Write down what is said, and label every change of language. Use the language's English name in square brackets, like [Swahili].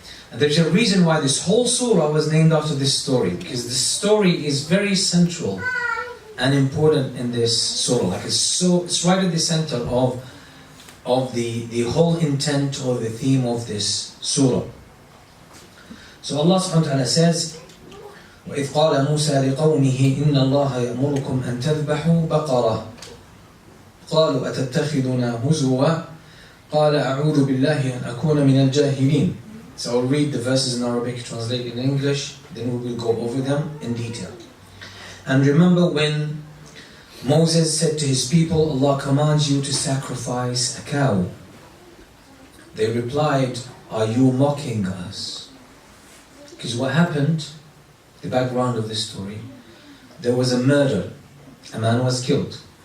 [English] And there's a reason why this whole surah was named after this story, because this story is very central and important in this surah. Like it's right at the center of the whole intent or the theme of this surah. So Allah subhanahu wa ta'ala says, [Arabic] وَإِذْ قَالَ مُوسَى لِقَوْمِهِ إِنَّ اللَّهَ يَأْمُرُكُمْ أَن تَذْبَحُوا بَقَرَةً قَالُوا أَتَتَّخِذُنَا هُزُوًا قَالَ أَعُوذُ بِاللَّهِ أَنْ أَكُونَ مِنَ الْجَاهِلِينَ. [English] So I'll read the verses in Arabic, translate in English, then we will go over them in detail. And remember when Moses said to his people, Allah commands you to sacrifice a cow. They replied, are you mocking us? Because what happened, the background of this story, there was a murder. A man was killed.